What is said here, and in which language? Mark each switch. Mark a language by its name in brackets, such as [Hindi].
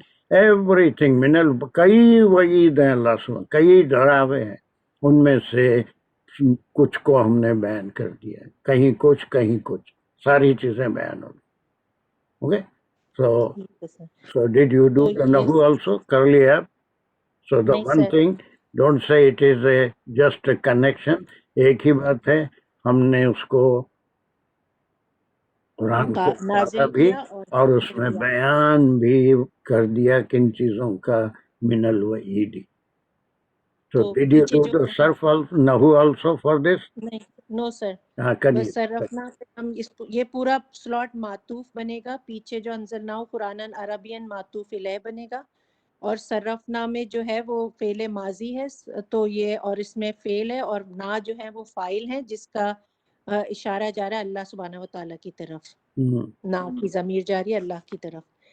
[Urdu] Every thing کئی وعید ہیں اللہ سبحانہ، کئی ڈراوے ہیں، ان میں سے کچھ کو ہم نے بیان کر دیا، کہیں کچھ کہیں کچھ، ساری چیزیں بیان ہو گئی. [English] Okay, so did you do the nahu also؟ [Urdu] کر لیا. [English] So the one thing, don't say it is just a connection. [Urdu] ایک ہی بات ہے، ہم نے اس کو قرآن کو پڑھا بھی اور اس میں بیان بھی کر دیا کن چیزوں کا من الوعید. [English] So did you do the surf nahu also for this؟ No sir, [Urdu] کریے. صرفنا ہم یہ پورا سلاٹ معطوف بنے گا، پیچھے جو [Arabic] انزلناہ قرآناً عربین [Urdu] معطوف الیہ بنے گا، اور صرفنا میں جو ہے وہ فعل ماضی ہے، تو یہ اور اس میں فعل ہے، اور نا جو ہے وہ فاعل ہے جس کا اشارہ جا رہا ہے اللہ سبحانہ و تعالیٰ کی طرف، نا کی ضمیر جاری ہے اللہ کی طرف.